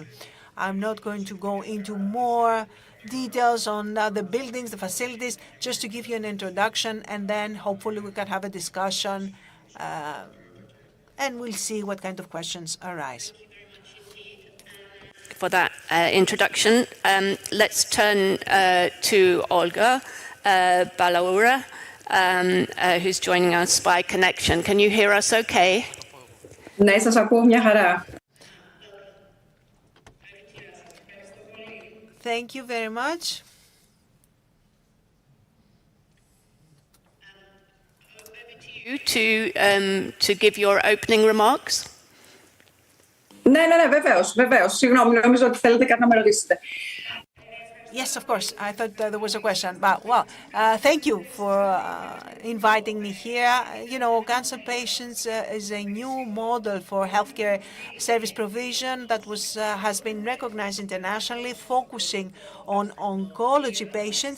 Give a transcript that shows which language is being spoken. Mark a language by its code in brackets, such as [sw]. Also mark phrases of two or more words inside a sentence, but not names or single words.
[en] I'm not going to go into more details on the buildings, the facilities, just to give you an introduction, and then hopefully we can have a discussion and we'll see what kind of questions arise. For that introduction. Let's turn to Olga Balaura, who's joining us by connection. Can you hear us okay? [el] Ναι, σας ακούω μια χαρά. [en] Thank you very much. To give your opening remarks. [el] Ναι, βεβαίως. Συγγνώμη, νομίζω ότι θέλετε κάτι να με ρωτήσετε. [en] Yes, of course. I thought there was a question. But, well, thank you for inviting me here. You know, cancer patients is a new model for healthcare service provision that has been recognized internationally, focusing on oncology patients.